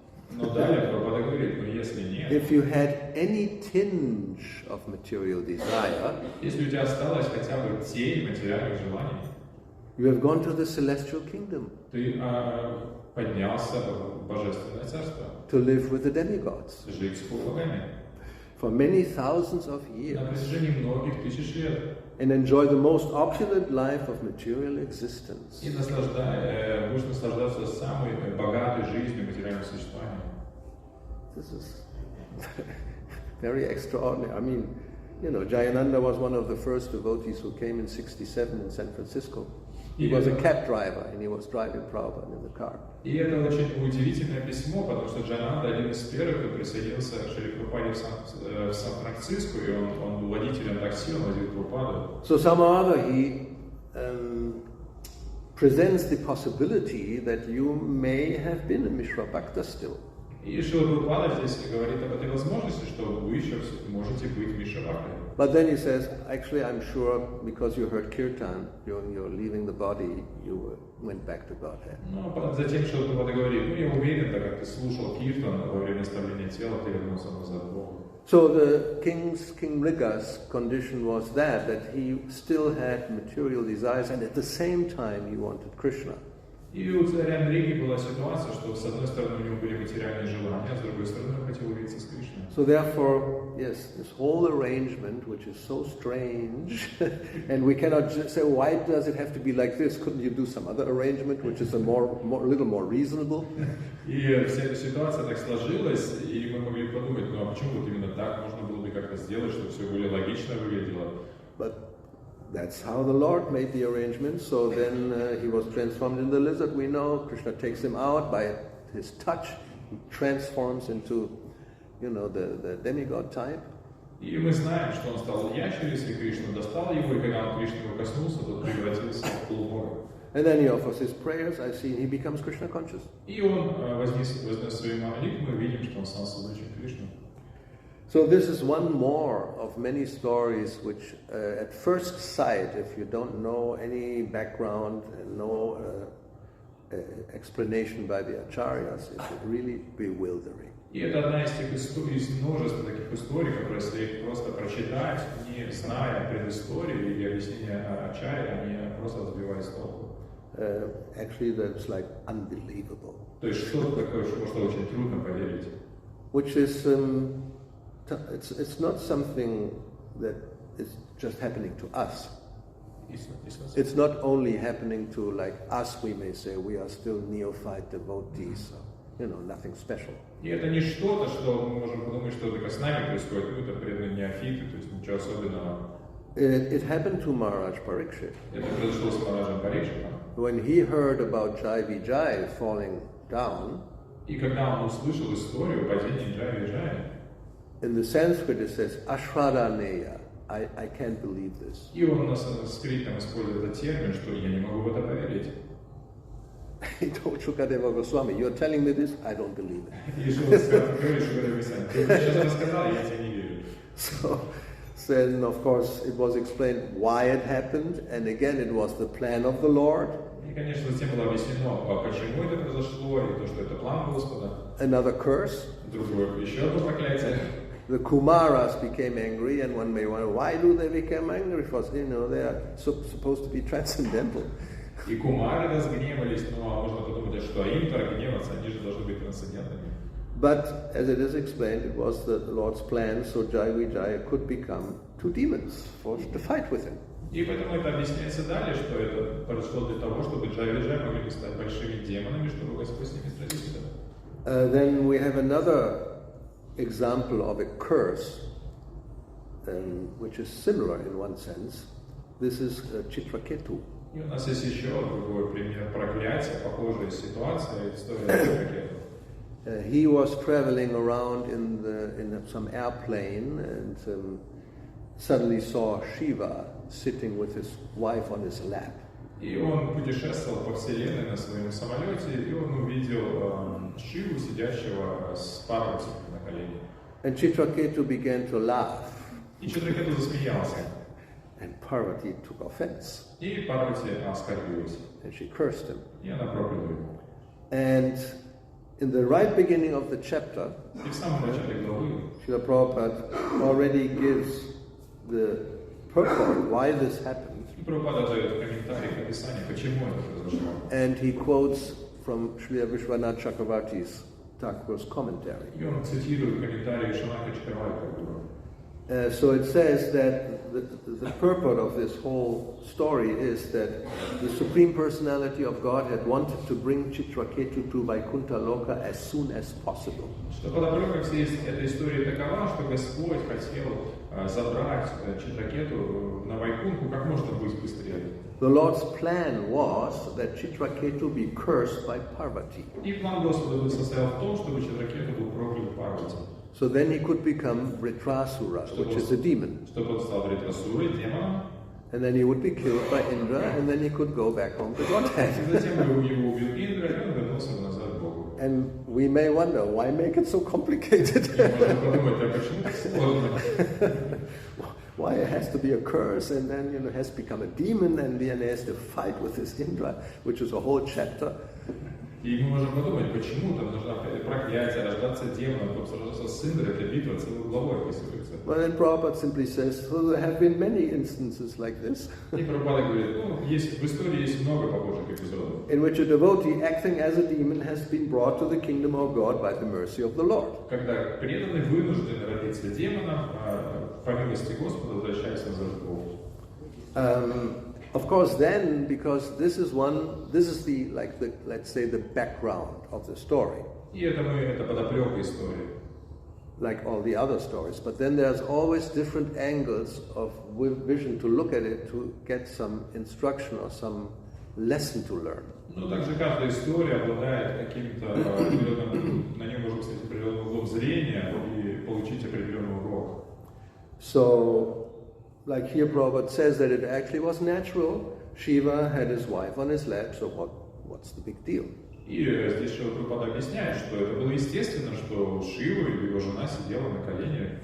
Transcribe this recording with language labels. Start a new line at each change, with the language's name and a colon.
Russian: Но далее Прабхупада говорит, но если нет,
English: if you had any tinge of material desire,
Russian: если у тебя осталось хотя бы тень материальных желаний,
English: you have gone to the celestial kingdom
Russian: ты поднялся в Божественное Царство,
English: to live with the demigods
Russian: жить с богами
English: for many thousands of
Russian: на
English: years
Russian: протяжении многих тысяч лет.
English: and enjoy the most opulent life of material existence.
Russian: И будешь наслаждаться самой богатой жизнью материального существования.
English: This is very extraordinary. I mean, you know, Jayananda was one of the first devotees who came in 1967 in San Francisco. He was a cab driver and he was driving Prabhupada in the car.
Russian: И это очень удивительное письмо, потому что Джайананда один из первых, кто присоединился к Шри Прабхупаде в Сан-Франциско, и он был водителем такси, он водил Прабхупаду.
English: So somehow or other he presents the possibility that you may have been a Mishra Bhakta still.
Russian: И Шрила Прабхупада здесь говорит об этой возможности, что вы еще можете быть Мишра Бхактой.
English: But then he says, actually, I'm sure because you heard kirtan during your leaving the body, you went back to Godhead.
Russian: Но затем Шрила Прабхупада говорит, я уверен, так как ты слушал киртан во время оставления тела, ты вернулся назад к Богу.
English: So the King Mriga's condition was that he still had material desires and at the same time he wanted Krishna.
Russian: И у царя Мриги была ситуация, что с одной стороны у него были материальные желания, а с другой стороны он хотел увидеться с Кришной.
English: So therefore, yes, this whole arrangement, which is so strange, and we cannot just say, why does it have to be like this? Couldn't you do some other arrangement, which is a little more reasonable?
Russian: И вся эта ситуация так сложилась, и мы могли подумать, ну а почему вот именно так можно было бы как-то сделать, чтобы все более логично выглядело?
English: But that's how the Lord made the arrangement. So then he was transformed in the lizard. We know Krishna takes him out by his touch. He transforms into, you know, the demigod type.
Russian: И мы знаем, что он стал ящерицей, Кришна достал его, и когда он Кришны его коснулся, тот превратился в полубога.
English: And then he offers his prayers. I see he becomes Krishna conscious.
Russian: И он вознес свои молитвы, мы видим, что он стал созвучен Кришне.
English: So this is one more of many stories which at first sight, if you don't know any background and no explanation by the acharyas, it's really bewildering.
Russian: И это одна из тех историй, из множества таких историй, которые если их просто прочитать, не зная предыстории или объяснения ачарьи, они просто сбивают с толку.
English: Actually, that's like unbelievable.
Russian: То есть что-то такое, что очень трудно поверить.
English: Which is it's not something that is just happening to us. It's not only happening to like us, we may say, we are still neophyte devotees, so, you know, nothing special.
Russian: И это не что-то, что мы можем подумать, что только с нами происходит, ну это преданные неофиты, то есть ничего особенного.
English: It happened to Maharaj Parikshit.
Russian: Это произошло с Махараджем Парикшитом.
English: When he heard about Jai Vijay falling down,
Russian: и когда он услышал историю падения Джай Виджая,
English: in the Sanskrit it says Ashwaraneya. I can't believe this.
Russian: И он на санскритном использует этот термин, что я не могу в это поверить.
English: He told Shukadeva Goswami, you're telling me this? I don't believe it.
Russian: И Шукадева сказал, ты сейчас рассказал, я тебе не верю.
English: So then, of course, it was explained why it happened, and again, it was the plan of the Lord.
Russian: И, конечно, затем было объяснено, почему это произошло, и то, что это план Господа.
English: Another curse.
Russian: Другое, еще одно проклятие.
English: The Kumaras became angry, and one may wonder, why do they become angry? Because, you know, they are supposed to be transcendental.
Russian: И кумары разгневались, но можно подумать, что им-то гневаться, они же должны быть трансцендентными.
English: But, as it is explained, it was the Lord's plan, so Jai Vijaya could become two demons to fight with him.
Russian: И поэтому это объясняется далее, что это произошло для того, чтобы Джай Виджай могли стать большими демонами, чтобы Господь с ними сразился.
English: Then we have another example of a curse, which is similar in one sense. This is Chitraketu.
Russian: И у нас есть еще другой пример проклятия, похожая ситуация, история Chitraketu.
English: He was traveling around in some airplane and suddenly saw Shiva sitting with his wife on his lap.
Russian: И он путешествовал по вселенной на своем самолете, и он увидел Шиву, сидящего с Парвати на колене.
English: And Chitraketu began to laugh.
Russian: И Читракету засмеялся.
English: And Parvati took offense.
Russian: И Парвати оскорбилась.
English: And she cursed him.
Russian: И она прокляла его.
English: And in the right beginning of the chapter,
Russian: И в самом начале главы
English: Srila Prabhupada already gives the purport why this happened.
Russian: Прабхупада дает комментарий к описанию, почему это произошло.
English: And he quotes from Srila Vishwanath Chakravarti's Thakur's commentary.
Russian: И он цитирует комментарий Шанака Чакраварти.
English: So it says that the purport of this whole story is that the Supreme Personality of God had wanted to bring Chitraketu to Vaikuntha Loka as soon as possible.
Russian: Что подоплека всей этой истории такова, что Господь хотел забрать Читракету на Вайкунху как можно быстрее.
English: The Lord's plan was that Chitraketu be cursed by Parvati.
Russian: И план Господа состоял в том, чтобы Читракету был проклят Парвати.
English: So then he could become Vritrasura, which is a demon.
Russian: Чтобы он стал Вритрасурой, демоном.
English: And then he would be killed by Indra, and then he could go back home to Godhead.
Russian: И затем его убил Индра, и он вернулся назад к Богу.
English: And we may wonder, why make it so complicated?
Russian: И можно подумать, а почему так сложно?
English: Why it has to be a curse, and then has become a demon, and then he has to fight with this Indra, which is a whole chapter.
Russian: И мы можем подумать, почему там нужно проклятие, рождаться демоном, потом сражаться с Индрой, эта битва целой главой описывается.
English: Well, then Prabhupada simply says, well, there have been many instances like this,
Russian: И Прабхупада говорит, в истории есть много похожих эпизодов,
English: in which a devotee acting as a demon has been brought to the kingdom of God by the mercy of the Lord.
Russian: когда преданный вынужден родиться демоном, по милости Господа возвращается назад к Богу.
English: Of course, then, because this is the let's say the background of the story,
Russian: И это подоплека истории.
English: like all the other stories. But then there's always different angles of vision to look at it to get some instruction or some lesson to learn.
Russian: Но также каждая история обладает каким-то определенным, на нем можно сказать, определенным углом зрения и получить определенный урок.
English: So, like here Prabhupada says that it actually was natural. Shiva had his wife on his lap, so what's the big deal?
Russian: И здесь Прабхупада объясняет, что это было естественно, что Шива и его жена сидела на колене.